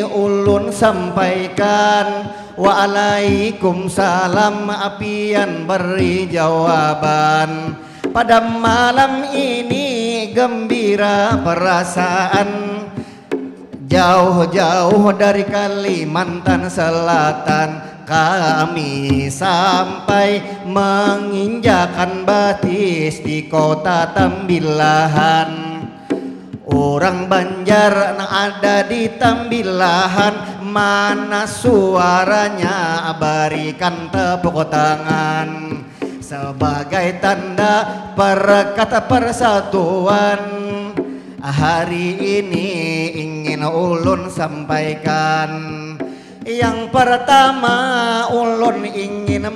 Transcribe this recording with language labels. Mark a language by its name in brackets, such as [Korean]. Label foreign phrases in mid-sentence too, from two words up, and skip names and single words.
[Banjar] ulun sampaikan Waalaikumsalam apian beri jawaban Pada malam ini gembira perasaan Jauh-jauh dari Kalimantan Selatan Kami sampai menginjakan batis di kota Tambilahan Orang Banjar ada di Tambilahan Mana suaranya berikan tepuk tangan Sebagai tanda perkata persatuan Hari ini ingin ulun sampaikan Yang pertama ulun ingin